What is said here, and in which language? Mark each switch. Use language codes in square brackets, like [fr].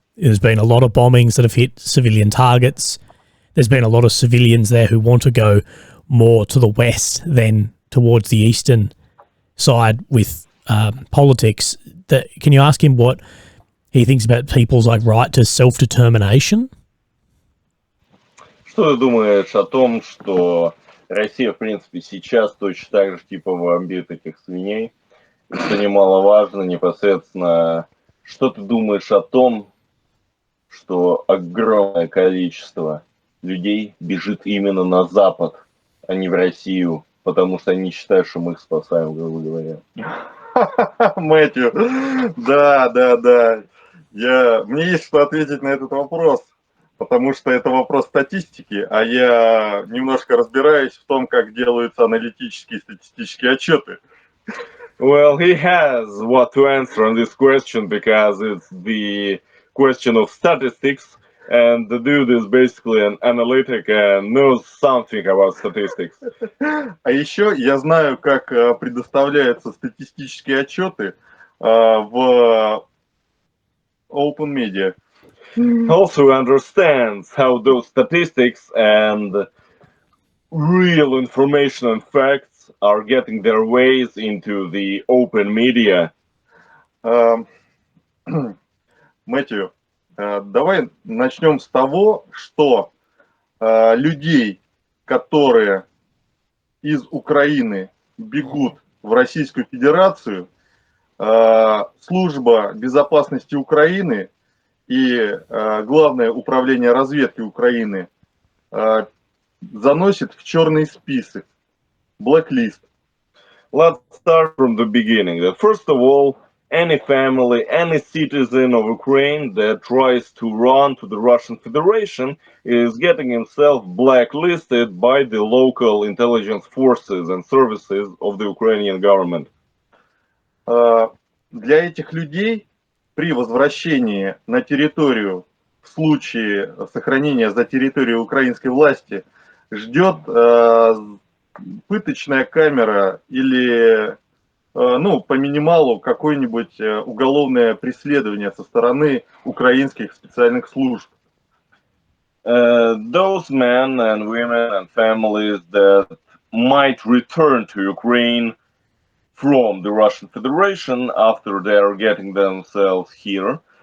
[en] There's been a lot of bombings that have hit civilian targets. There's been a lot of civilians there who want to go more to the west than towards the eastern side with politics. Can you ask him what he thinks about people's right to self-determination? [ru] Что ты думаешь о том, что Россия, в принципе, сейчас точно так же типа бомбит этих свиней? И что немаловажно, непосредственно, что ты думаешь о том, что огромное количество людей бежит именно на Запад, а не в Россию, потому что они считают, что мы их спасаем, грубо говоря. Мэтью, да. Мне есть что ответить на этот вопрос, потому что это вопрос статистики, а я немножко разбираюсь в том, как делаются аналитические и статистические отчеты. [en] Well, he has what to answer on this question because it's the question of statistics, and the dude is basically an analytic and knows something about statistics. [ru] А еще я знаю, как предоставляются статистические отчеты в [en] open media. Also understands how those statistics and real information and facts are getting their ways into the open media. [ru] Мэтью, давай начнем с того, что людей, которые из Украины бегут в Российскую Федерацию, Служба безопасности Украины и Главное управление разведки Украины заносит в черный список, blacklist. [en] Let's start from the beginning. First of all, any family, any citizen of Ukraine that tries to run to the Russian Federation is getting himself blacklisted by the local intelligence forces and services of the Ukrainian government. [ru] Для этих людей при возвращении на территорию в случае сохранения за территорией украинской власти ждет пыточная камера или, ну, по минималу какое-нибудь уголовное преследование со стороны украинских специальных служб. [en] Those men and women and families that might return to Ukraine from the Russian Federation after they are getting themselves here,